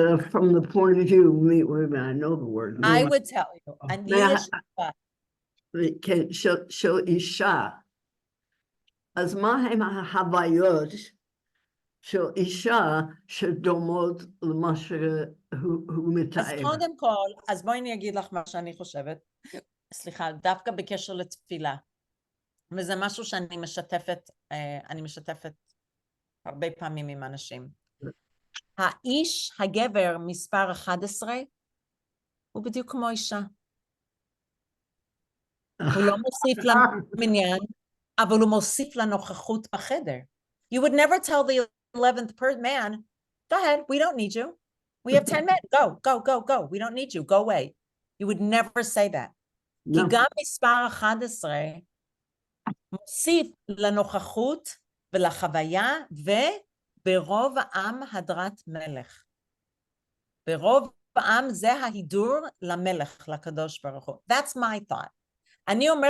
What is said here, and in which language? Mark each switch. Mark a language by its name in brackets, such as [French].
[English] from the point of view, wait a minute, I know the word. I would tell you, [Hebrew] אני יש כן, של אישה. אז מה הם ההוויות של אישה שדומות למה שהוא מתאר? אז קודם כל, אז בואי אני אגיד לך מה שאני חושבת, סליחה, דווקא בקשר לתפילה, וזה משהו שאני משתפת הרבה פעמים עם אנשים. האיש, הגבר, מספר 11, הוא בדיוק כמו אישה. הוא לא מוסיף למניין, אבל הוא מוסיף לנוכחות בחדר. [English] You would never tell the 11th man, go ahead, we don't need you. We have 10 men, go. We don't need you, go away. You would never say that. [Hebrew] כי גם מספר 11 מוסיף לנוכחות ולחוויה, וברוב העם הדרת מלך. ברוב העם זה ההידור למלך, לקדוש ברוך הוא. [English] That's my thought. [Hebrew] אני אומרת